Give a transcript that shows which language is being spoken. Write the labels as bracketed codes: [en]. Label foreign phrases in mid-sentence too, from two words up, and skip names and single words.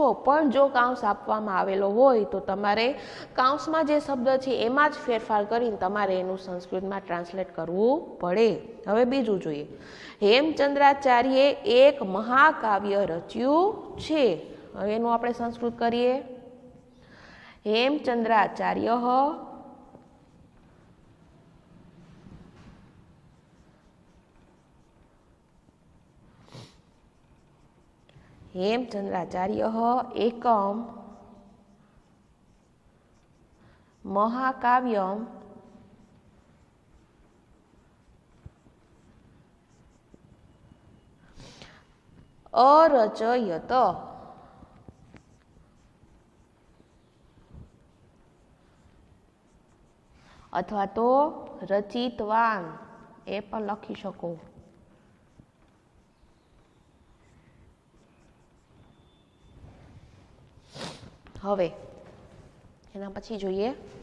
[gu] પણ જો કૌંસ આપવામાં આવેલો હોય તો તમારે કૌંસમાં જે શબ્દ છે એમાં જ ફેરફાર કરીને તમારે એનું સંસ્કૃતમાં ટ્રાન્સલેટ કરવું પડે. હવે બીજું જોઈએ, હેમચંદ્રાચાર્યે એક મહાકાવ્ય રચ્યું છે. હવે એનું આપણે સંસ્કૃત કરીએ. [sa] હેમચંદ્રાચાર્ય हेमचंद्राचार्य एकम महाकाव्यम अरचयत. [gu] અથવા તો રચિતવાન એ પણ લખી શકો. હવે એના પછી જોઈએ